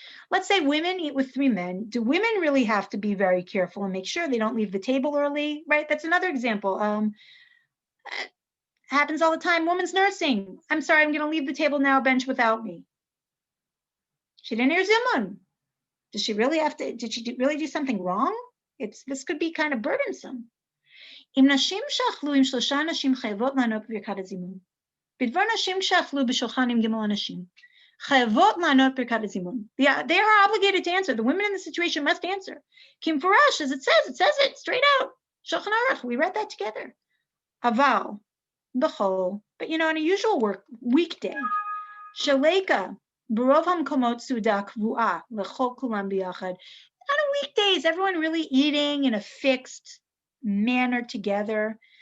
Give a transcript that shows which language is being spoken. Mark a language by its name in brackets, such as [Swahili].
[English] Let's say women eat with 3 men. Do women really have to be very careful and make sure they don't leave the table early, right? That's another example. Happens all the time. Woman's nursing. I'm sorry, I'm going to leave the table now, bench without me. She didn't hear Zimun. Did she really really do something wrong? This could be kind of burdensome. [Hebrew] אם נשים שאכלו עם 3 אנשים חייבות לענות בברכת הזימון. בדבר נשים שאכלו בשולחן עם ג' אנשים, חייבות לענות ברכת הזימון. [English] They are obligated to answer. The women in the situation must answer. [Hebrew] כי מפורש, [English] as it says it straight out. Shulchan Aruch, we read that together. [Hebrew] אבל, b'chol, [English] but on a usual weekday, [Hebrew] שליקה, ברוב המקומות סעודה קבועה, לכל כולם ביחד. [English] On a weekdays, everyone really eating in a fixed manner together.